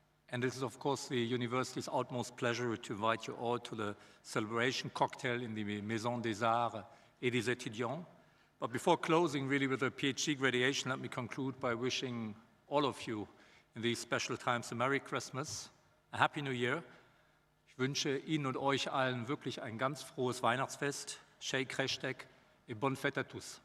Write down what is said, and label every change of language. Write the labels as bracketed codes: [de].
[en] And it is, of course, the university's utmost pleasure to invite you all to the celebration cocktail in the Maison des Arts et des Étudiants. But before closing really with a PhD graduation, let me conclude by wishing all of you in these special times a Merry Christmas, a Happy New Year. [de] Ich wünsche Ihnen und euch allen wirklich ein ganz frohes Weihnachtsfest. [fr] Shake Hashtag et bonne fête à tous.